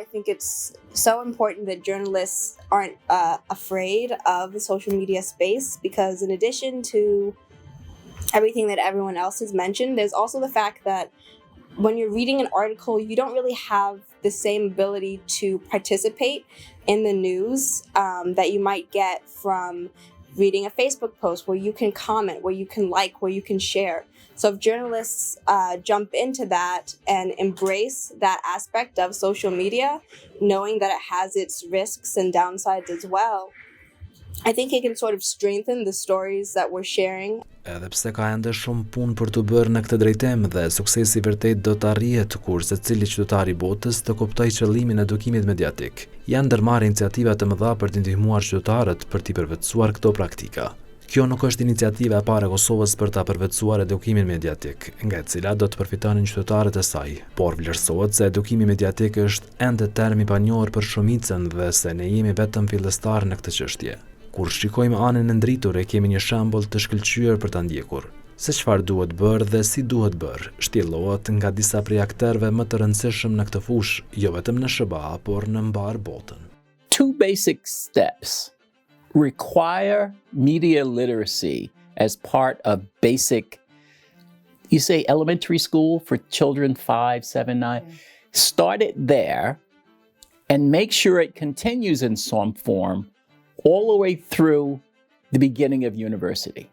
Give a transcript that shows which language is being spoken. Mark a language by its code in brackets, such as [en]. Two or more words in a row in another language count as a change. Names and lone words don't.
[en] think it's so important that journalists aren't afraid of the social media space, because in addition to everything that everyone else has mentioned, there's also the fact that when you're reading an article, you don't really have the same ability to participate in the news that you might get from reading a Facebook post where you can comment, where you can like, where you can share. So if journalists jump into that and embrace that aspect of social media, knowing that it has its risks and downsides as well, I think it can sort of strengthen the stories that we're sharing. [sq] Edhe pse ka ende shumë punë për të bërë në këtë drejtim dhe suksesi vërtet do të arrihet kur secili qytetar i botës të kuptojë qëllimin e edukimit mediatik. Janë ndërmarrë iniciativa të mëdha për të ndihmuar qytetarët për të përvetësuar këto praktika. Kjo nuk është iniciativa e parë e Kosovës për ta përvetësuar edukimin mediatik, nga e cila do të përfitonin qytetarët e saj, por vlerësohet se edukimi mediatik është ende term i panjohur për shumicën dhe se ne jemi vetëm fillestar në këtë çështje. Kur shikojmë anën e ndritur e kemi një shembull të shkëlqyer për ta ndjekur. Se çfarë duhet bërë dhe si duhet bërë, shtjellohet nga disa prej aktorëve më të rëndësishëm në këtë fushë, jo vetëm në SBA, por në mbar botën. [en] Two basic steps require media literacy as part of basic, you say elementary school for children 5, 7, 9. Start it there and make sure it continues in some form all the way through the beginning of university.